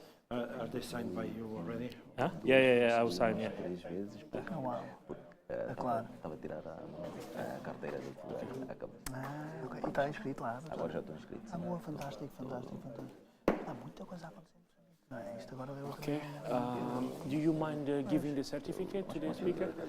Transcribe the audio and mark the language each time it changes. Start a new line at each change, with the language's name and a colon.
English: Are they signed by you already? Huh? Yeah, I will sign, yeah.
Portuguese: 3 vezes porque Uau. Claro. estava a tirar a carteira de advogado. Acabou. Ok. E está inscrito lá? Agora já estou inscrito. Boa, fantástico. Há muita coisa a acontecer. Não é? Isto agora deu Okay.
English: Do you mind giving the certificate to the speaker?